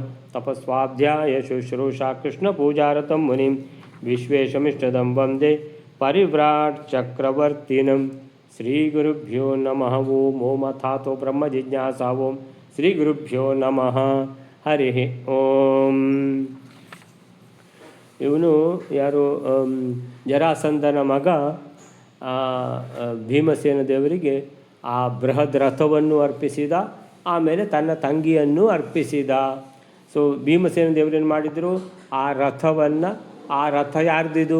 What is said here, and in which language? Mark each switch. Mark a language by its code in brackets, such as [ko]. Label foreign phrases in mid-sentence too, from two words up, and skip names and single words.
[sa] तपस्वाध्याय शुश्रूषा कृष्णपूजारतं मुनिं विश्वेशमिष्टदं वन्दे परिव्राट चक्रवर्तिनं। श्रीगुरुभ्यो नमः। ओम अथातो ब्रह्म जिज्ञासा। ओम श्रीगुरुभ्यो नमः। हरि ओम। [kn] ಇವನು ಯಾರು? ಜರಾಸಂಧನ ಮಗ ಭೀಮಸೇನ ದೇವರಿಗೆ ಆ ಬೃಹದ್ ರಥವನ್ನು ಅರ್ಪಿಸಿದ, ಆಮೇಲೆ ತನ್ನ ತಂಗಿಯನ್ನು ಅರ್ಪಿಸಿದ. ಸೊ ಭೀಮಸೇನ ದೇವರೇನು ಮಾಡಿದರು? ಆ ರಥ ಯಾರ್ದಿದು?